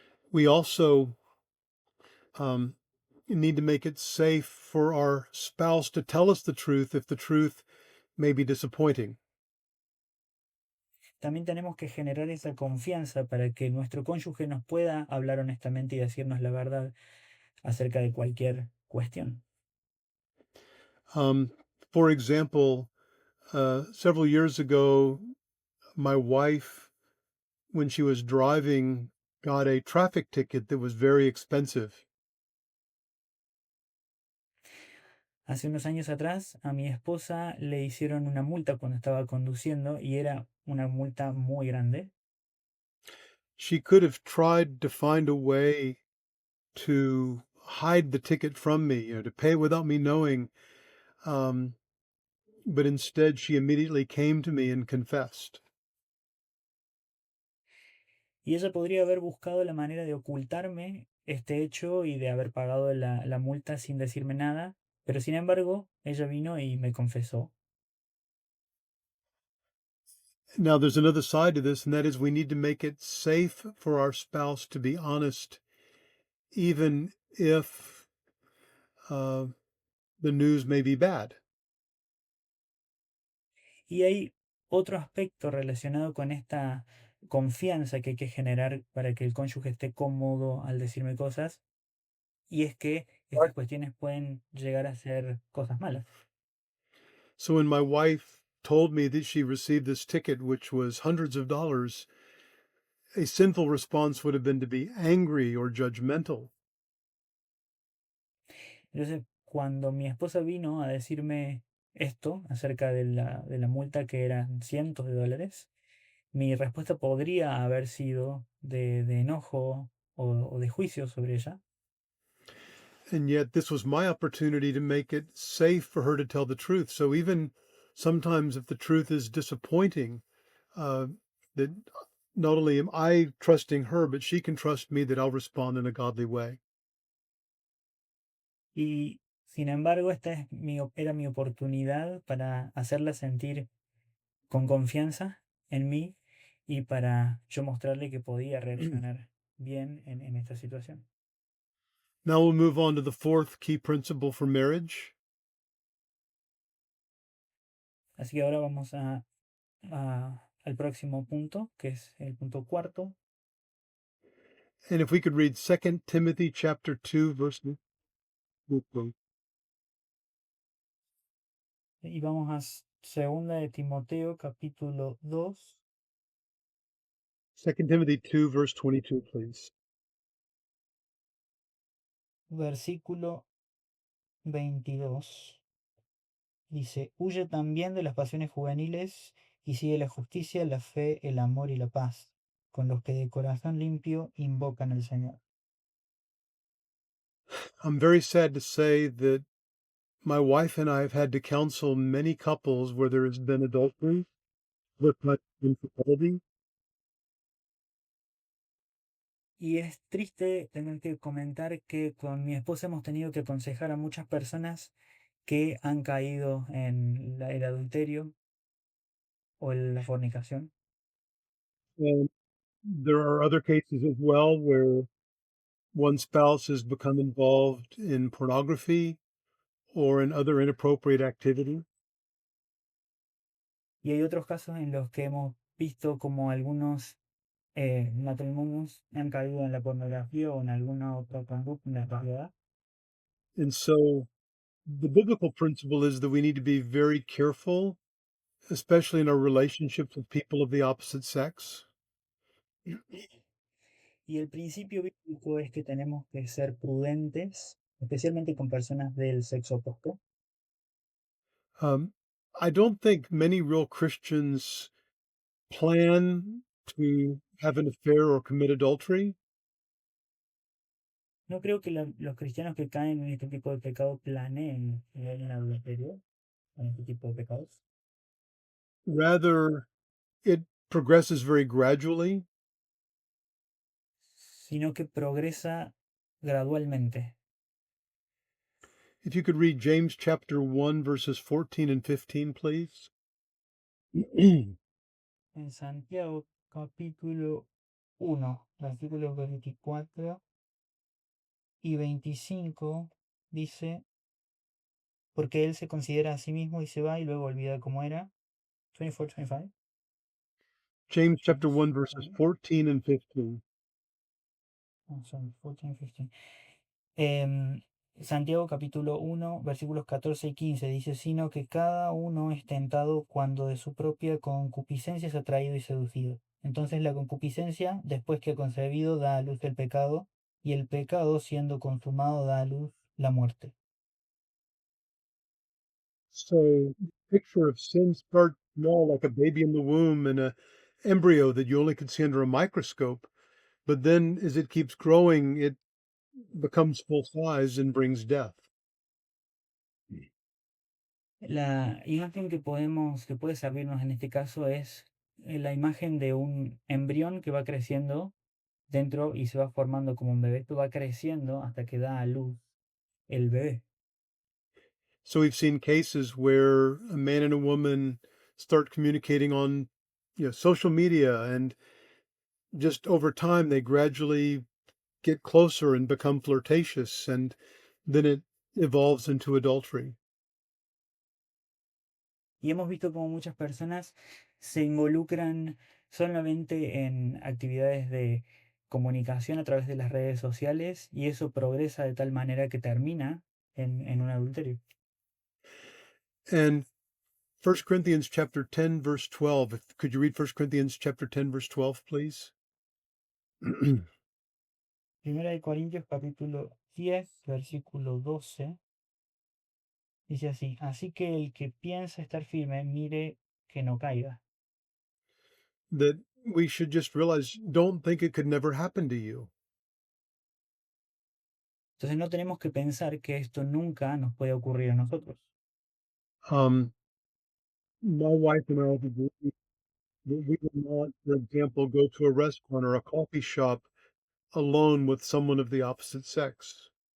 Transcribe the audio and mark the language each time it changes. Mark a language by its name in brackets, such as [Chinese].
[English] We also um, need to make it safe for our spouse to tell us the truth if the truth may be disappointing. [Spanish] También tenemos que generar esa confianza para que nuestro cónyuge nos pueda hablar honestamente y decirnos la verdad acerca de cualquier cuestión. [English] Um, for example, several years ago, my wife, when she was driving, got a traffic ticket that was very expensive. [Spanish] Hace unos años atrás a mi esposa le hicieron una multa cuando estaba conduciendo y era una multa muy grande. [English] She could have tried to find a way to hide the ticket from me, to pay without me knowing. Um, but instead, she immediately came to me and confessed. [Spanish] Y ella podría haber buscado la manera de ocultarme este hecho y de haber pagado la multa sin decirme nada, pero sin embargo, ella vino y me confesó. [English] Now, there's another side to this, and that is we need to make it safe for our spouse to be honest, even if uh, the news may be bad. [Spanish] Y hay otro aspecto relacionado con esta confianza que hay que generar para que el cónyuge esté cómodo al decirme cosas, y es que estas cuestiones pueden llegar a ser cosas malas. [English] So when my wife told me that she received this ticket, which was hundreds of dollars, a sinful response would have been to be angry or judgmental. [Spanish] Entonces, cuando mi esposa vino a decirme esto acerca de la multa que eran cientos de dólares, mi respuesta podría haber sido de enojo o de juicio sobre ella. [English] And yet, this was my opportunity to make it safe for her to tell the truth. So even sometimes, if the truth is disappointing, uh, that not only am I trusting her, but she can trust me that I'll respond in a godly way. [Spanish] Y sin embargo, esta es era mi oportunidad para hacerla sentir con confianza en mí y para yo mostrarle que podía reaccionar bien en esta situación. [English] Now we'll move on to the fourth key principle for marriage. [Spanish] Así que ahora vamos al próximo punto, que es el punto cuarto. [English] And if we could read 2 Timothy chapter 2, verse 2 [Spanish] Y vamos a segunda de Timoteo, capítulo 2, [English] Timothy 2, verse 22, please. [Spanish] versículo 22. Dice, huye también de las pasiones juveniles y sigue la justicia, la fe, el amor y la paz, con los que de corazón limpio invocan al Señor. [English] I'm very sad to say that my wife and I have had to counsel many couples where there has been adultery with much infidelity. [Spanish] Y es triste tener que comentar que con mi esposa hemos tenido que aconsejar a muchas personas que han caído en el adulterio o en la fornicación. [English] And there are other cases as well where one spouse has become involved in pornography or in other inappropriate activity. [Spanish] Y hay otros casos en los que hemos visto como algunos matrimonios han caído en la pornografía o en alguna otra conducta en la realidad. [English] And so the biblical principle is that we need to be very careful, especially in our relationships with people of the opposite sex. [Spanish] Y el principio bíblico es que tenemos que ser prudentes, especialmente con personas del sexo opuesto. [English] Um, I don't think many real Christians plan to have an affair or commit adultery. [Spanish] No creo que los cristianos que caen en este tipo de pecado planeen el adulterio, en este tipo de pecados, [English] Rather, it progresses very gradually. [Spanish] sino que progresa gradualmente. [English] If you could read James chapter 1, verses 14 and 15, please. [Spanish] En Santiago capítulo 1, versículos 24 y 25 dice, porque él se considera a sí mismo y se va y luego olvida cómo era. [English] 24, 25. James chapter James 1, verses 1, 14 and 15. sorry, 14, 15. [Spanish] Santiago capítulo 1, versículos 14 y 15 dice, sino que cada uno es tentado cuando de su propia concupiscencia es atraído y seducido. Entonces la concupiscencia, después que ha concebido, da a luz el pecado, y el pecado, siendo consumado, da a luz la muerte. [English] So, the picture of sin starts small, like a baby in the womb and a embryo that you only can see under a microscope. But then, as it keeps growing, it becomes full size and brings death. [Spanish] La imagen que puede servirnos en este caso es la imagen de un embrión que va creciendo dentro y se va formando como un bebé. Esto va creciendo hasta que da a luz el bebé. [English] So, we've seen cases where a man and a woman start communicating on, social media, and just over time, they gradually get closer and become flirtatious, and then it evolves into adultery. [Spanish] Y hemos visto como muchas personas se involucran solamente en actividades de comunicación a través de las redes sociales y eso progresa de tal manera que termina en un adulterio. [English] And First Corinthians chapter 10, verse 12. Could you read First Corinthians chapter 10, verse 12, please? [Spanish] Primera de Corintios capítulo 10, versículo 12, dice así, así que el que piensa estar firme, mire que no caiga. [English] That we should just realize, don't think it could never happen to you. [Spanish] Entonces no tenemos que pensar que esto nunca nos puede ocurrir a nosotros. [English] My wife and I have agreed that we will not, for example, go to a restaurant or a coffee shop alone with someone of the opposite sex.